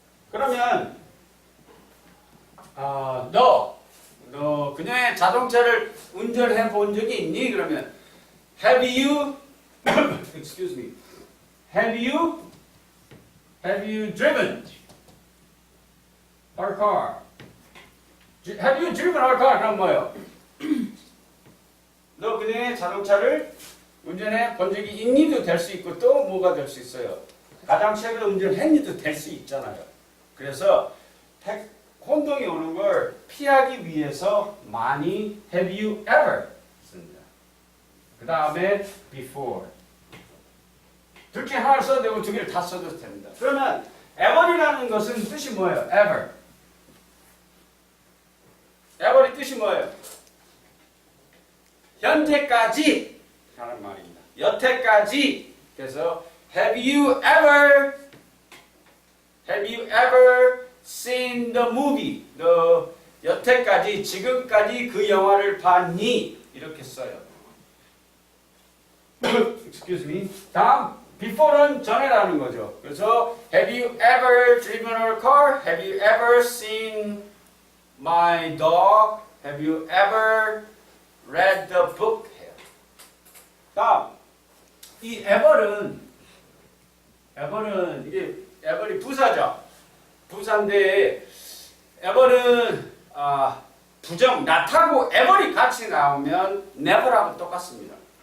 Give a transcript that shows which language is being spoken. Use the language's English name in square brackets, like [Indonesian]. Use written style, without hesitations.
[Korean] 그러면 너 그녀의 자동차를 운전해 본 적이 있니? [English] 그러면 Have you excuse me. Have you driven our car? Have you driven our car? [Korean] 그럼 뭐예요? 너 그녀의 자동차를 운전해 본 적이 있니도 될 수 있고 또 뭐가 될 수 있어요? 가장 최근에 운전했니도 될 수 있잖아요. 그래서 혼동이 오는 걸 피하기 위해서 많이 [English] have you ever [Korean] 씁니다. 그 다음에 before. 둘 중에 하나를 써도 되고 두 개를 다 써도 됩니다. 그러면 ever이라는 것은 뜻이 뭐예요? [English] ever. [Korean] ever의 뜻이 뭐예요? 현재까지 하는 말입니다. 여태까지. [English] 그래서 have you ever seen the movie? [Korean] 너 여태까지 지금까지 그 영화를 봤니? 이렇게 써요. [English] Excuse me. [Korean] 다음 before는 전에라는 거죠. [English] 그래서 have you ever driven our car? Have you ever seen my dog? Have you ever read the book? [Korean] 다음 이 ever은 이게 ever이 부사죠. 부사인데 ever는 부정 not하고 ever이 같이 나오면 never하고 똑같습니다.